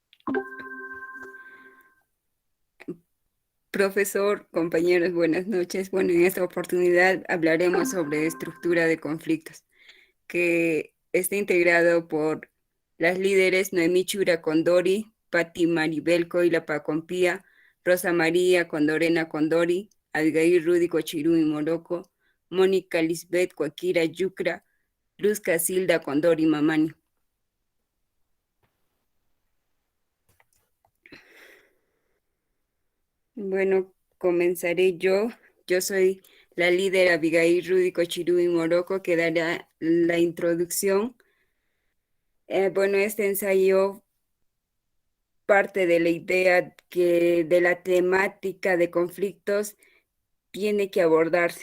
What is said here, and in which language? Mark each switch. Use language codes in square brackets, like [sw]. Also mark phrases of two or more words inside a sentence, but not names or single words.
[es] Profesor, compañeros, buenas noches. Bueno, en esta oportunidad hablaremos sobre estructura de conflictos, que está integrado por las líderes Noemí Chura Condori, Patti Maribel Coila Pacompía, Rosa María Condorena Condori, Abigail Rudy Cochirú y Moroco, Mónica Lisbeth Cuaquira Yucra, Luz Casilda Condori Mamani. Bueno, comenzaré yo. Yo soy la líder Abigail Rudy Cochirú y Moroco, que dará la introducción. Bueno, este ensayo parte de la idea que de la temática de conflictos tiene que abordarse.